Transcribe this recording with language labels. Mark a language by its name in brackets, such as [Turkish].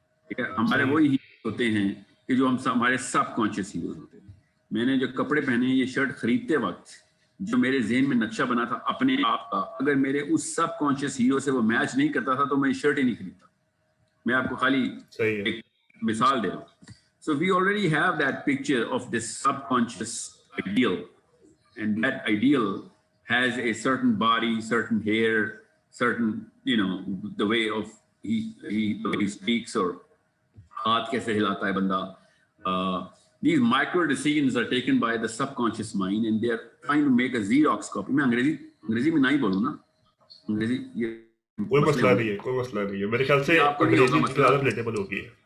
[Urdu] ٹھیک ہے، ہمارے وہی ہوتے ہیں کہ جو ہمارے سب کانشیس ہیروز ہوتے ہیں. میں نے جو کپڑے پہنے ہیں، یہ شرٹ خریدتے وقت جو میرے ذہن میں نقشہ بنا تھا اپنے آپ کا، اگر میرے اس سب کانشیس ہیرو سے وہ میچ نہیں کرتا تھا تو میں شرٹ ہی نہیں خریدتا. میں آپ کو خالی ایک مثال دے رہا ہوں. [English] So we already have that picture of this subconscious ideal, and that ideal has a certain body, certain hair, certain, the way of the way he speaks, or [Urdu] ہاتھ کیسے ہلاتا ہے بندہ. [English] These micro decisions are taken by the subconscious mind and they are trying to make a Xerox copy. [Urdu] میں انگریزی میں نہیں بولوں نا، انگریزی یہ کوئی مسئلہ نہیں ہے میرے خیال سے انگریزی زیادہ ریلیٹیبل ہوگی.